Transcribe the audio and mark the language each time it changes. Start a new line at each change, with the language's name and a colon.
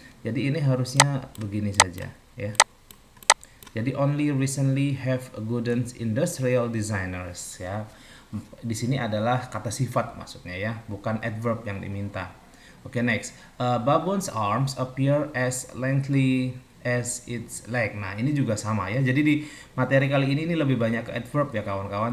Indonesian: Jadi ini harusnya begini saja ya. Jadi
English: only recently have goods industrial designers ya.
Indonesian: Di sini adalah kata sifat maksudnya ya, bukan adverb yang diminta. Oke, next.
English: Baboon's arms appear as lengthy as its leg.
Indonesian: Nah, ini juga sama ya. Jadi di materi kali ini lebih banyak ke adverb ya kawan-kawan.